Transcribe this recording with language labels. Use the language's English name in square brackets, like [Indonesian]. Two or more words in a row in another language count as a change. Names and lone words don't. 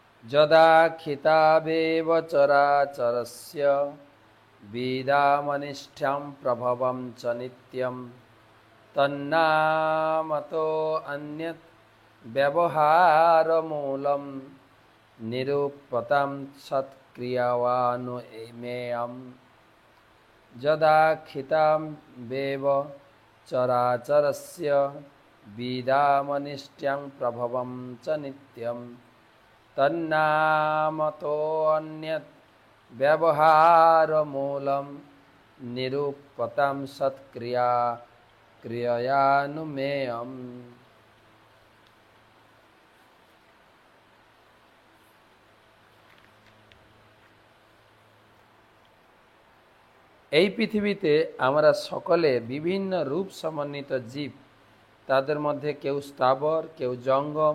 [Sanskrit] यदा खितावेव चराचरस्य विदामनिष्ठ्यम प्रभवम च नित्यम तन्नामतो अन्यत् व्यवहारमूलम निरूपताम सत्क्रियावानुमेयम। यदा खितावेव चराचरस्य विदामनिष्ठ्यं प्रभवम च नित्यम तन्नामतोऽन्यत् व्यवहारमूलम निरूपताम सत्क्रियायानुमेयम। [Bangla] এই পৃথিবীতে আমরা সকলে বিভিন্ন রূপ সমন্বিত জীব। তাদের মধ্যে কেউ স্থাবর, কেউ জঙ্গম।